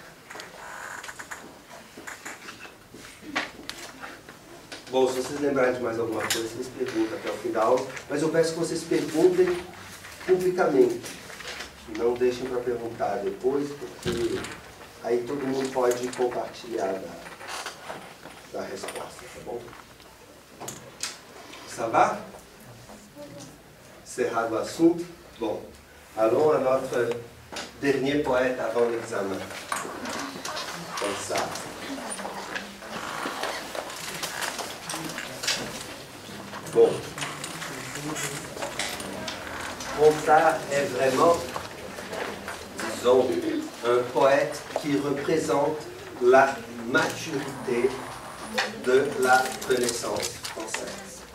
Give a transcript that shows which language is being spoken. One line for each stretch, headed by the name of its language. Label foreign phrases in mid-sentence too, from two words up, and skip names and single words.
Portuguese: Bom, se vocês lembrarem de mais alguma coisa, vocês perguntam até o fim da aula, mas eu peço que vocês perguntem publicamente. Não deixem para perguntar depois, porque aí todo mundo pode compartilhar da resposta, tá bom?
French: Ça va?
Portuguese: Encerrado o assunto?
French: Bon, allons à notre dernier poète avant l'examen. Comme ça. Bon. Ronsard est vraiment, disons, un poète qui représente la maturité de la Renaissance française.